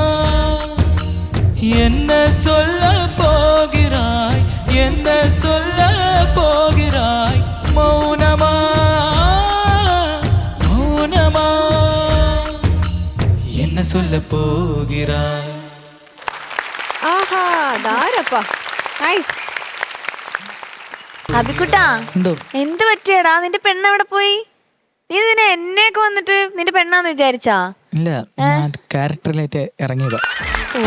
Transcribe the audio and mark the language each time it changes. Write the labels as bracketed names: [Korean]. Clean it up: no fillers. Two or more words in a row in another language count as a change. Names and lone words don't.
[Tamil] என்ன சொல்ல போகிறாய்? என்ன சொல்ல போகிறாய்? மௌனமா மௌனமா? என்ன சொல்ல போகிறாய்? [Malayalam] ആഹാ ധാരപ്പാ നൈസ്. അബിക്കുട്ടാ, എന്ത് പറ്റിയടാ? നിന്റെ പെണ്ണ് എവിടെ പോയി? നീ ഇതിനെ എന്നെയൊക്കെ വന്നിട്ട് നിന്റെ പെണ്ണാന്ന് വിചാരിച്ചാ? ഇല്ല, ക്യാരക്ടറിലായിട്ട് ഇറങ്ങിയതാ. ഓ,